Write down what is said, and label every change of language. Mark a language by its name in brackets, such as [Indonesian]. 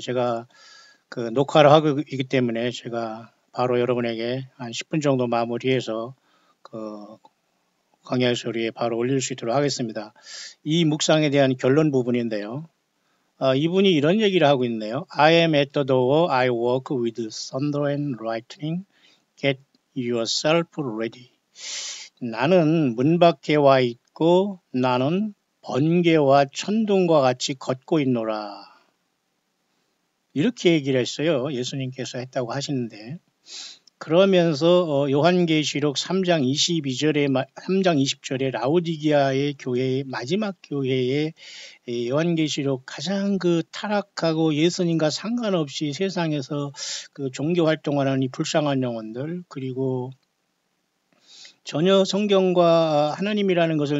[Korean] 제가 녹화를 하고 있기 때문에 제가 바로 여러분에게 한 10분 정도 마무리해서 광야의 소리에 바로 올릴 수 있도록 하겠습니다. 이 묵상에 대한 결론 부분인데요. 이분이 이런 얘기를 하고 있네요. [English] I am at the door, I walk with thunder and lightning, get yourself ready. [Korean] 나는 문 밖에 와 있고 나는 번개와 천둥과 같이 걷고 있노라. 이렇게 얘기를 했어요. 예수님께서 했다고 하시는데 그러면서 요한계시록 3장 20절에 라오디게아의 교회의 마지막 교회의 요한계시록 가장 그 타락하고 예수님과 상관없이 세상에서 그 종교 활동하는 이 불쌍한 영혼들, 그리고 전혀 성경과 하나님이라는